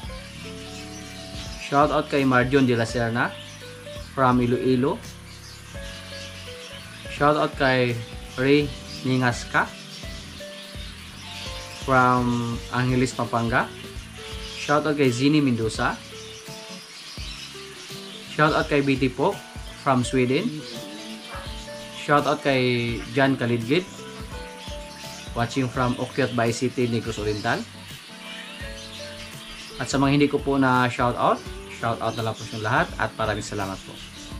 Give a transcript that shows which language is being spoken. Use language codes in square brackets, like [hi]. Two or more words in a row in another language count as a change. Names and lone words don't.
[en] Shout out kay Mardion de la Serna from Iloilo. Shout out kay Ray Ningaska from Angeles, Pampanga. Shout out kay Zini Mendoza. Shout out kay BT Pop from Sweden. Shout out kay Jan Kalidgid watching from Okyot Bay City, Negros Oriental. [tl] At sa mga hindi ko po na [en] shout out [tl] na lang po sa lahat at maraming salamat po.